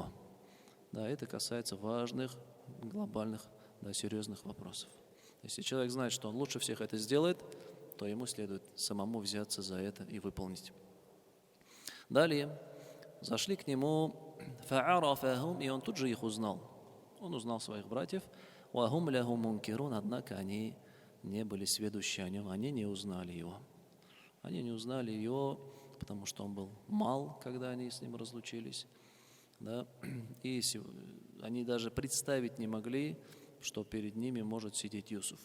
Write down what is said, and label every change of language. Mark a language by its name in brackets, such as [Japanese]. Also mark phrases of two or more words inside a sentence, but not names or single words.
[Russian] Да, это касается важных, глобальных, да, серьезных вопросов. Если человек знает, что он лучше всех это сделает, то ему следует самому взяться за это и выполнить. Далее зашли к нему, фа'арафахум, и он тут же их узнал. Он узнал своих братьев, [Arabic] وهم له منكرون, [Russian] однако они не были сведущи о нем, они не узнали его. Они не узнали его, потому что он был мал, когда они с ним разлучились. Да? И они даже представить не могли, что перед ними может сидеть Юсуф.